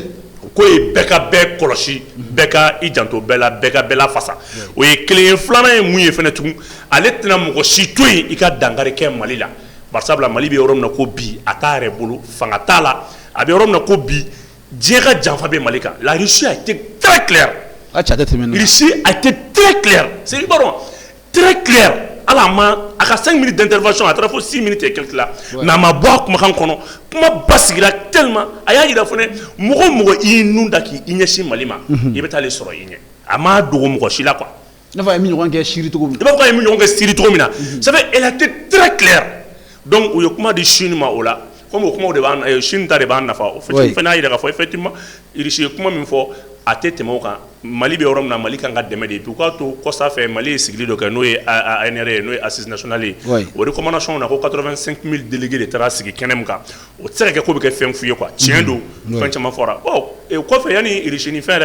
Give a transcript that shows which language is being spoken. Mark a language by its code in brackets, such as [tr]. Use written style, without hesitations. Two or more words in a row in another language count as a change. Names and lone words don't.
[bm] ko ye bɛɛ ka bɛɛ kɔlɔsi bɛɛ ka i janto bɛɛ la bɛɛ ka bɛɛ la fasa o ye kelen ye filanan ye mun ye fɛnɛ tugun ale tɛna mɔgɔ si to yen i ka dankari kɛ Mali la barisabula Mali bɛ yɔrɔ min na ko bi a t'a yɛrɛ bolo fanga t'a la a bɛ yɔrɔ min na ko bi diɲɛ ka janfa bɛ Mali kan la [fr] Russie a été très claire Russie a été très claire c'est très clair [bm] ala a ka 5 [fr] minutes d'intervention [bm] a taara fo 6 [fr] minutes et quelques [bm] la mais a ma bɔ a kumakan kɔnɔ kuma basigira tellement a y'a yira fana mɔgɔ o mɔgɔ i nun da k'i ɲɛsin Mali ma i bɛ taa ale sɔrɔ i ɲɛ a ma dogo mɔgɔ si la quoi i n'a fɔ a ye min ɲɔgɔn kɛ Syrie cogo min i b'a fɔ a ye min ɲɔgɔn kɛ Syrie cogo min na [fr] ça fait elle a été très claire [bm] donc u ye kuma di Chine ma o la comme o kumaw de b'an Chine ta de b'an nafa o fɛnɛ y'a yira k'a fɔ effectivement Russie ye kuma min fɔ a tɛ tɛmɛ o kan Mali bɛ yɔrɔ min na Mali kan ka dɛmɛ de ye puis u k'a to Costa fɛ Mali ye sigili dɔ kɛ n'o ye ANR ye n'o ye Assise nationale ye o recommandation na ko 85 000 délégués de taara sigi kɛnɛ min kan o tɛ se ka kɛ ko bɛ kɛ fɛn fu ye quoi tiɲɛ don fɛn caman fɔra bon kɔfɛ yanni Russie ni fɛn